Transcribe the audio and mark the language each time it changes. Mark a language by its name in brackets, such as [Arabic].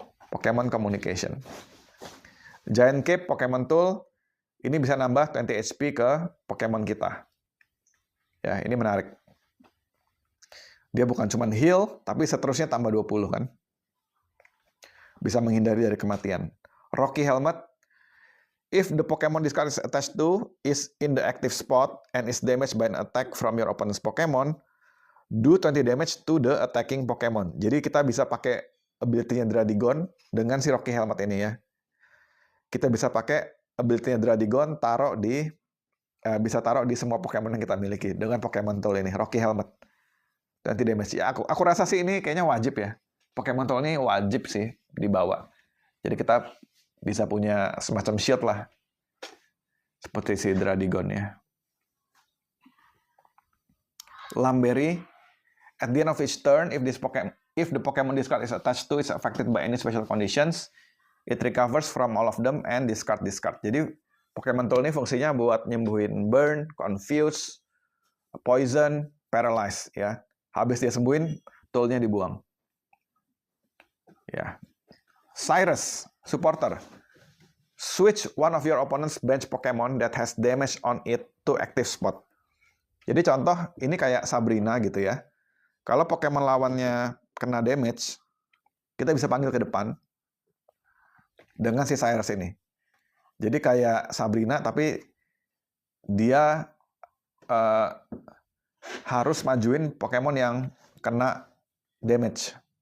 [Indonesian] Pokemon Communication. Giant Cape Pokemon Tool, ini bisa nambah 20 HP ke Pokemon kita. Ya, ini menarik. Dia bukan cuma heal, tapi seterusnya tambah 20 kan. Bisa menghindari dari kematian. [English] Rocky Helmet, if the Pokemon this card is attached to is in the active spot and is damaged by an attack from your opponent's Pokemon, do 20 damage to the attacking Pokemon. [Indonesian] Jadi kita bisa pakai ability-nya Dradigon dengan si Rocky Helmet ini ya. Kita bisa pakai ability-nya Dradigon bisa taruh di semua Pokemon yang kita miliki dengan Pokemon Tool ini, Rocky Helmet. 20 damage. Ya, aku rasa sih ini kayaknya wajib ya. Pokemon Tool ini wajib sih dibawa. Jadi kita bisa punya semacam shield lah. Seperti si Dradigon ya. Lamberry. [English] At the end of each turn, if the Pokemon discard is attached to is affected by any special conditions, it recovers from all of them and discard. [Indonesian] Jadi Pokemon Tool ini fungsinya buat nyembuhin burn, confuse, poison, paralyze ya. Habis dia sembuhin, toolnya dibuang. Ya. Cyrus, Supporter. [English] Switch one of your opponent's bench Pokemon that has damage on it to active spot. [Indonesian] Jadi contoh, ini kayak Sabrina gitu ya. Kalau Pokemon lawannya kena damage, kita bisa panggil ke depan dengan si Cyrus ini. Jadi kayak Sabrina, tapi dia harus majuin Pokemon yang kena damage.